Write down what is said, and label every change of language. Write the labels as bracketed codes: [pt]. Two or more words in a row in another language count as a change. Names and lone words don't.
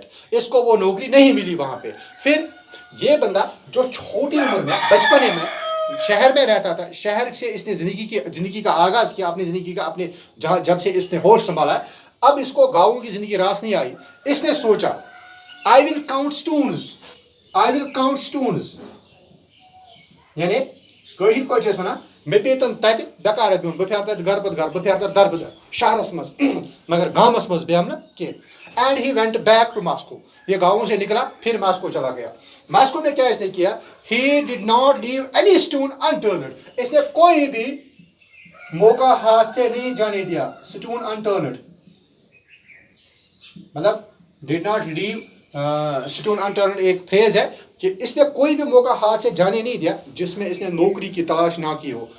[hi] इसको वो नौकरी नहीं मिली वहाँ पे। फिर ये बंदा जो छोटी उम्र में बचपने में शहर में रहता था, शहर से इसने ज़िंदगी का आगाज़ किया, अपनी ज़िंदगी का, अपने जब से इसने होश संभाला। अब इसको गाँव की ज़िंदगी रास नहीं आई। इसने सोचा [en] I will count stones, [hi] यानी कहीं पे [ks] वना मे पेतन तत बेकार बिहुन, बह फेर तत घर पत घर, बह फेर तत दर बदर शहरस मज, मगर गाँवस मज बेहम न कह। [en] and he went back to Moscow. [hi] ये गाँव से निकला फिर मॉस्को चला गया। मॉस्को में क्या इसने किया? [en] he did not leave any stone unturned. [hi] इसने कोई भी मौका हाथ से नहीं जाने दिया। [en] stone unturned [hi] मतलब [en] did not leave stone unturned [hi] एक फ्रेज है कि इसने कोई भी मौका हाथ से जाने नहीं दिया जिसमें इसने नौकरी की तलाश ना की हो।